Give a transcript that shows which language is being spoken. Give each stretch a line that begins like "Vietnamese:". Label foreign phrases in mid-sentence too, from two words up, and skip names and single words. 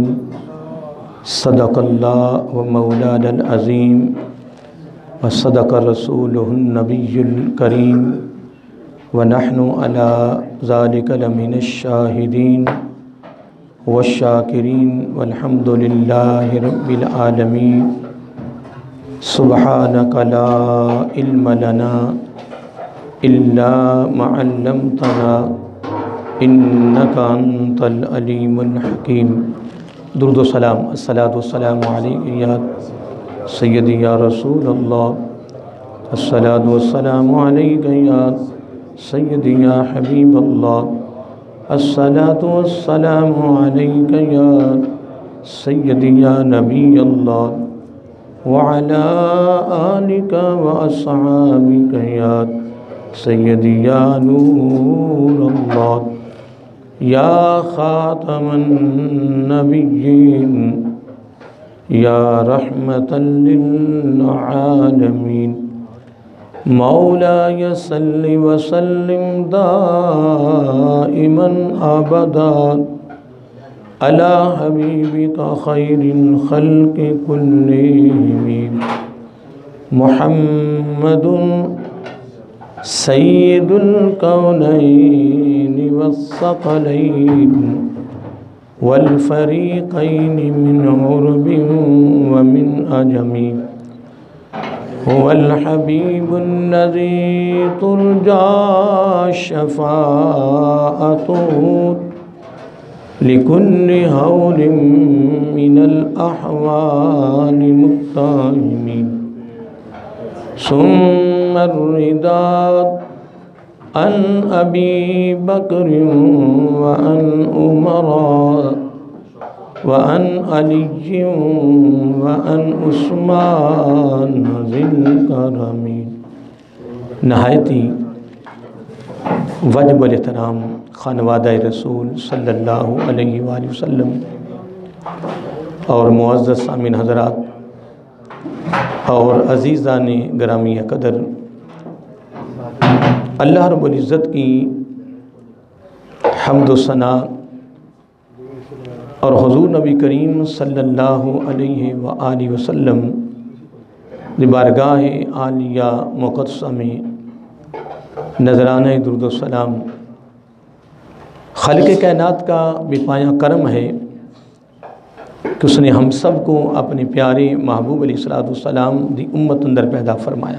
Arabic: صدق الله ومولانا العظيم وصدق رسوله النبي الكريم ونحن على ذلك لمن الشاهدين والشاكرين والحمد لله رب العالمين. سبحانك لا علم لنا إلا ما علمتنا إنك أنت العليم الحكيم.
Urdu: درود و سلام
Arabic: الصلاة والسلام عليك يا سيدي يا رسول الله, الصلاة والسلام عليك يا سيدي يا حبيب الله, الصلاة والسلام عليك يا سيدي يا نبي الله وعلى آلك وأصحابك يا سيدي يا نور الله يا خاتم النبيين يا رحمة للعالمين. مولاي صل وسلم دائما أبدا على حبيبك خير الخلق كلهم محمد سيد الكونين والثقلين والفريقين من عرب ومن عجم. هو الحبيب الذي ترجى شفاعته لكل هول من الأهوال مقتحمين. ثم الرضا عن أبي بكر وعن عمر وعن علي وعن عثمان ذي الكرم.
Urdu: نہایتی واجب الاحترام خانوادہ رسول
Arabic: صلى الله عليه وسلم
Urdu: اور معزز سامعین حضرات اور عزیزان گرامی قدر, اللہ رب العزت کی حمد و ثنا اور حضور نبی کریم
Arabic: صلى الله عليه وآله وسلم
Urdu: بارگاہ عالیہ مقدسہ میں نذرانہ درود و سلام خالق کائنات کا بے پایاں کرم ہے کہ اس نے ہم سب کو اپنے پیارے محبوب
Arabic: عليه الصلاة والسلام
Punjabi: دی امت اندر
Urdu: پیدا فرمایا.